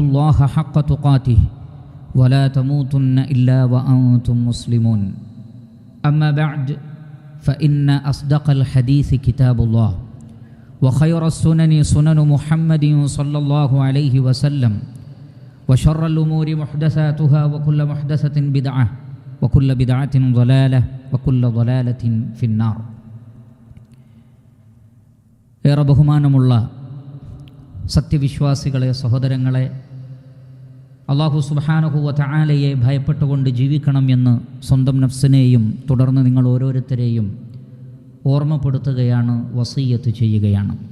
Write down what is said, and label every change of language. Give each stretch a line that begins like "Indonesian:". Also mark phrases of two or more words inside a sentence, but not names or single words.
Arabic: الله حق تقاته ولا تموتن إلا وأنتم مسلمون أما بعد فإن أصدق الحديث كتاب الله وخير السنن سنن محمد صلى الله عليه وسلم وشر الأمور محدثاتها وكل محدثة بدعة وكل بدعة ضلالة وكل ضلالة في النار.
Malayalam: ഏറെ ബഹുമാനമുള്ള സത്യവിശ്വാസികളെ, സഹോദരങ്ങളെ, അല്ലാഹു
Arabic: سبحانه وتعالى
Malayalam: ഭയപ്പെട്ടുകൊണ്ട് ജീവിക്കണം എന്ന് സ്വന്തം നഫ്സിനെയും തുടർന്ന് നിങ്ങൾ ഓരോരുത്തരെയും ഓർമ്മപ്പെടുത്തുകയാണ്, വസിയ്യത്ത് ചെയ്യുകയാണ്.